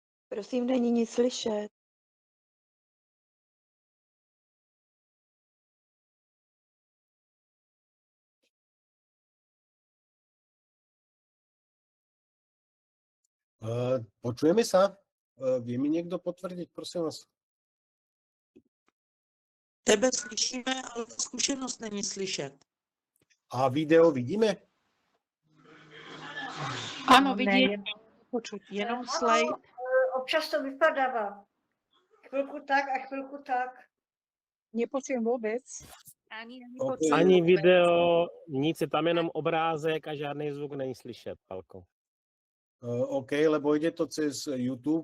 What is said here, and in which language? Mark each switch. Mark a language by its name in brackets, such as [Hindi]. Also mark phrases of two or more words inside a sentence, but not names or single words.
[Czech] Prosím, není nic slyšet. [Slovak] Počujeme sa? Vie mi niekto potvrdiť, prosím vás? [Czech] Tebe slyšíme, ale ta zkušenost není slyšet. A video vidíme? Ano, vidím. Počuť, jenom slide. Občas to vypadává. Chvilku tak a chvilku tak. [Slovak] Nepočujem vůbec. [Czech] Ani video, nic, je tam jenom obrázek a žádný zvuk není slyšet, Palko. [Slovak] OK, lebo ide to cez YouTube.